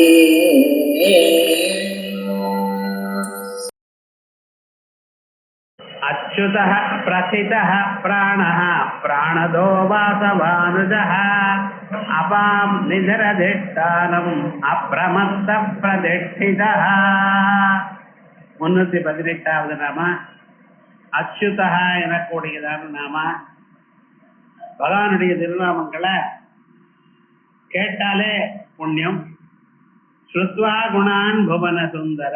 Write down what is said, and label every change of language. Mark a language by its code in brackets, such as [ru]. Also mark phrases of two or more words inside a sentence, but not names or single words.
[sa] अच्युतः प्रथितः प्राणः प्राणदो वासवानुजः अपां निधरधिष्ठानम् अप्रमत्तः प्रतिष्ठितः. [ta] 318வது நாம அச்சுதா எனக்கூடியதான நாம. பகவானுடைய திருநாமங்களை கேட்டாலே புண்ணியம். [sa] श्रुत्वा गुणान् भुवन सुन्दर.